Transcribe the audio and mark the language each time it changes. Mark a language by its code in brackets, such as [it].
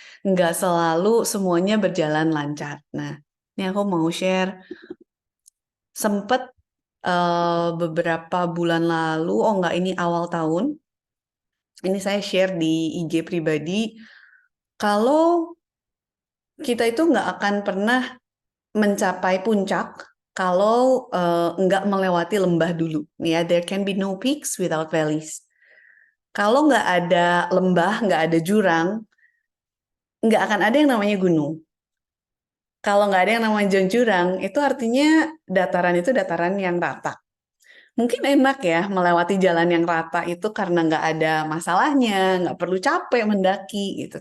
[id] Nggak selalu semuanya berjalan lancar. Nah, ini aku mau share sempat beberapa bulan lalu, oh enggak, ini awal tahun, ini saya share di IG pribadi, kalau kita itu nggak akan pernah mencapai puncak kalau nggak melewati lembah dulu. [en] Ya, there can be no peaks without valleys. [id] Kalau nggak ada lembah, nggak ada jurang, nggak akan ada yang namanya gunung. Kalau nggak ada yang namanya jurang, itu artinya dataran itu dataran yang rata. Mungkin enak ya melewati jalan yang rata itu karena nggak ada masalahnya, nggak perlu capek mendaki gitu.